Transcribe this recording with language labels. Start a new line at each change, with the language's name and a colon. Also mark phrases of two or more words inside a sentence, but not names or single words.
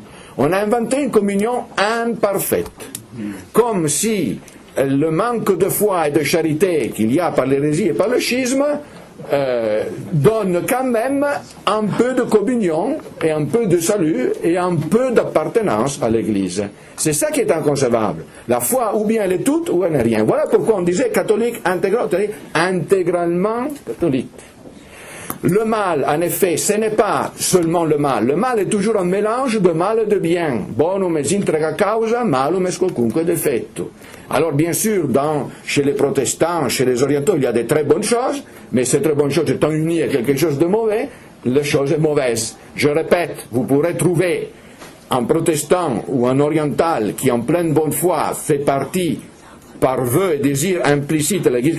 French: On a inventé une communion imparfaite, comme si le manque de foi et de charité qu'il y a par l'hérésie et par le schisme donne quand même un peu de communion et un peu de salut et un peu d'appartenance à l'Église. C'est ça qui est inconcevable. La foi, ou bien elle est toute, ou elle n'est rien. Voilà pourquoi on disait catholique intégral, intégralement catholique. le mal, en effet, ce n'est pas seulement le mal. Le mal est toujours un mélange de mal et de bien.
Latin: Bonum est intra causa, malum est quocunque defecto.
French: Alors bien sûr, chez les protestants, chez les orientaux, il y a des très bonnes choses, mais ces très bonnes choses étant unies à quelque chose de mauvais, la chose est mauvaise. Je répète, vous pourrez trouver un protestant ou un oriental qui en pleine bonne foi fait partie par vœu et désir implicite de l'Église